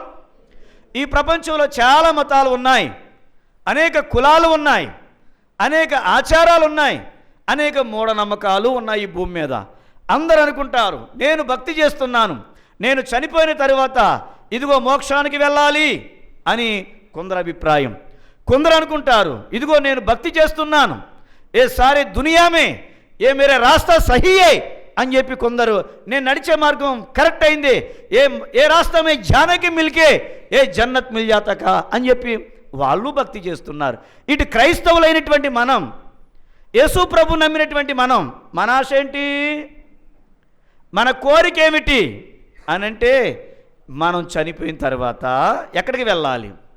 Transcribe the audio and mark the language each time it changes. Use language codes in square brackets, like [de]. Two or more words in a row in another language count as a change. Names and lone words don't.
[te] ఈ ప్రపంచంలో చాలా మతాలు ఉన్నాయి, అనేక కులాలు ఉన్నాయి, అనేక ఆచారాలు ఉన్నాయి, అనేక మూఢనమ్మకాలు ఉన్నాయి ఈ భూమి మీద. అందరూ అనుకుంటారు నేను భక్తి చేస్తున్నాను, నేను చనిపోయిన తరువాత ఇదిగో మోక్షానికి వెళ్ళాలి అని కొందరు అభిప్రాయం. కొందరు అనుకుంటారు ఇదిగో నేను భక్తి చేస్తున్నాను, [hi] ये सारे दुनिया में ये मेरे रास्ता सही है [te] అని చెప్పి కొందరు, నేను నడిచే మార్గం కరెక్ట్ అయింది, [hi] ये रास्ता में जानकी मिलके ये जन्नत मिल जाता [te] అని చెప్పి వాళ్ళు భక్తి చేస్తున్నారు. ఇటు క్రైస్తవులైనటువంటి మనం, యేసు ప్రభు నమ్మినటువంటి మనం, మన ఆశ ఏంటి? మన కోరిక ఏమిటి అనంటే మనం చనిపోయిన తర్వాత ఎక్కడికి వెళ్ళాలి?